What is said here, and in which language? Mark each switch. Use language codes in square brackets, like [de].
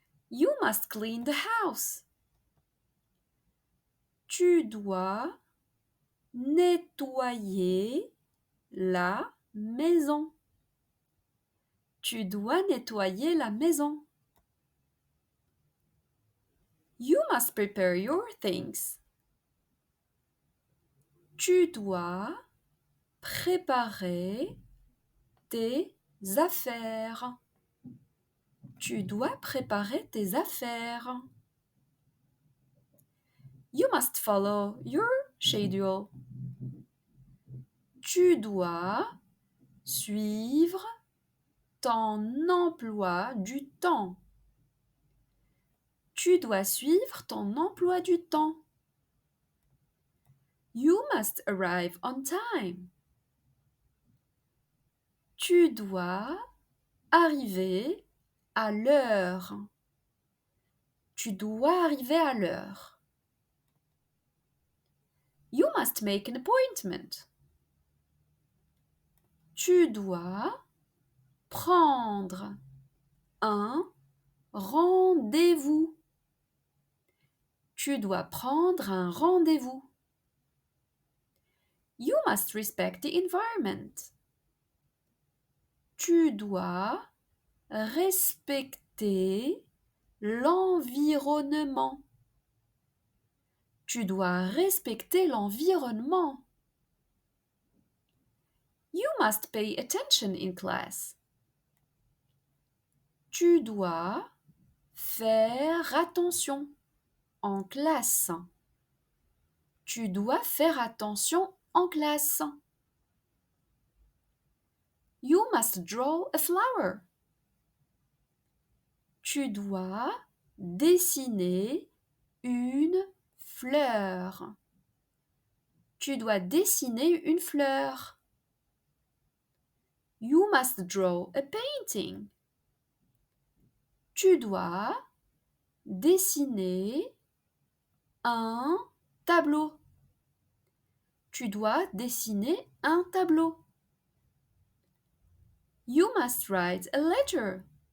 [en] You must clean the house. [fr] Tu dois nettoyer la maison. Tu dois nettoyer la maison. [en] You must prepare your things. [fr] Tu dois préparer tes affaires. Tu dois préparer tes affaires. [en] You must follow your schedule. [fr] Tu dois suivre ton emploi du temps. Tu dois suivre ton emploi du temps. [en] You must arrive on time. [fr] Tu dois arriver à l'heure. Tu dois arriver à l'heure. [en] You must make an appointment. [fr] Tu dois prendre un rendez-vous. Tu dois prendre un rendez-vous. [en] You must respect the environment. [fr] Tu dois respecter l'environnement. Tu dois respecter l'environnement. [en] You must pay attention in class. [fr] Tu dois faire attention en classe. Tu dois faire attention en classe. [en] You must draw a flower. [fr] Tu dois dessiner une fleur. Tu dois dessiner une fleur. [en] You must draw a painting. [fr] Tu dois dessiner un tableau. Tu dois dessiner un tableau. [en] You must write a letter.